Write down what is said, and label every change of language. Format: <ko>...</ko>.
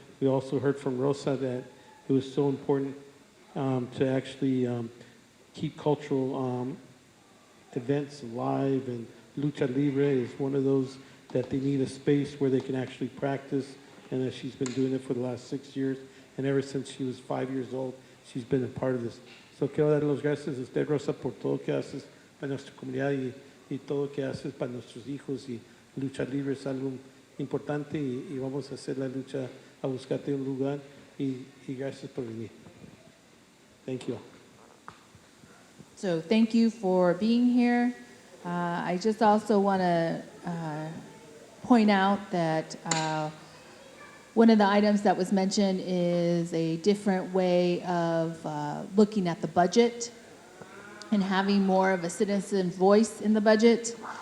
<en>We also heard from Rosa that it was so important to actually keep cultural events alive, and Lucha Libre is one of those that they need a space where they can actually practice, and that she's been doing it for the last 6 years, and ever since she was 5 years old, she's been a part of this.</en> <es>So quiero dar los gracias a usted, Rosa, por todo que haces para nuestra comunidad y todo que haces para nuestros hijos, y Lucha Libre es algo importante, y vamos a hacer la lucha a buscarte un lugar, y gracias por venir.</es> <en>Thank you. So thank you for being here. I just also want to point out that One of the items that was mentioned is a different way of looking at the budget and having more of a citizen voice in the budget.</en>